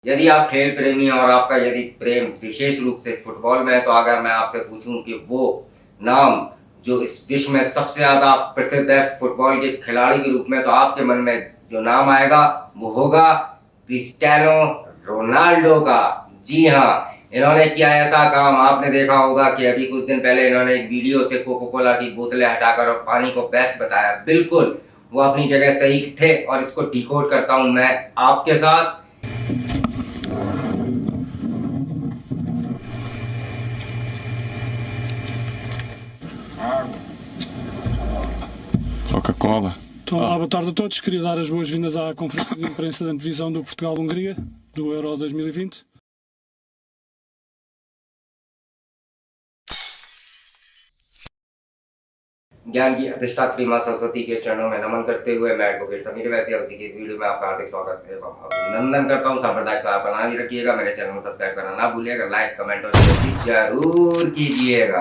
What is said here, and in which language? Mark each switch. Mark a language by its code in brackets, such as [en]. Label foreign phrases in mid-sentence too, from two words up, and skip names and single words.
[hi] यदि आप खेल प्रेमी हैं और आपका यदि प्रेम विशेष रूप से फुटबॉल में है, तो अगर मैं आपसे पूछूं कि वो नाम जो इस विश्व में सबसे ज़्यादा प्रसिद्ध है फुटबॉल के खिलाड़ी के रूप में, तो आपके मन में जो नाम आएगा वो होगा क्रिस्टियानो रोनाल्डो का। जी हाँ, इन्होंने किया ऐसा काम। आपने देखा होगा कि अभी कुछ दिन पहले इन्होंने एक वीडियो से कोको कोला की बोतलें हटाकर और पानी को बेस्ट बताया। बिल्कुल वो अपनी जगह सही थे और इसको डिकोड करता हूं मैं आपके साथ। Coca-Cola. [pt] Então, boa tarde a todos. Queria dar as boas-vindas à conferência de imprensa da antevisão do Portugal-Hungria, do Euro 2020. [hi] ज्ञान की अधिष्ठात्री मां सरस्वती के चरणों में नमन करते हुए मैं एडवोकेट समीर वैसी अलसी की वीडियो में आपका हार्दिक स्वागत एवं अभिनंदन करता हूं। सांप्रदायिक आप बना भी रखिएगा। मेरे चैनल को सब्सक्राइब करना ना भूलिएगा। लाइक कमेंट और शेयर भी जरूर कीजिएगा।